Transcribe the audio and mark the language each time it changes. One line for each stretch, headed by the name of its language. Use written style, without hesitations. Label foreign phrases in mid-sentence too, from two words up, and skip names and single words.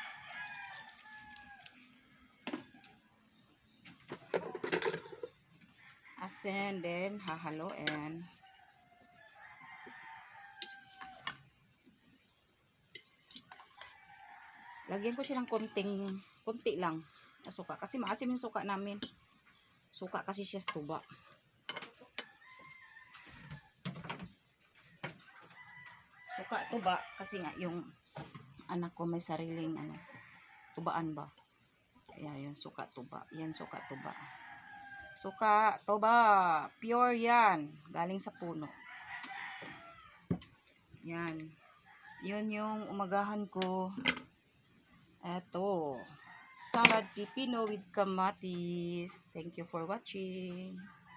Filipino: Asin, then hahaluin. Lagyan ko siya ng konti lang na suka. Kasi maasim yung suka namin. Suka kasi siya sa tuba. Suka tuba kasi nga yung anak ko may sariling tubaan ba. Kaya yun, suka tuba. Yan, suka tuba. Suka tuba. Pure yan. Galing sa puno. Yan. Yun yung umagahan ko. Eto. Salad pipino with kamatis.
English: Thank you for watching.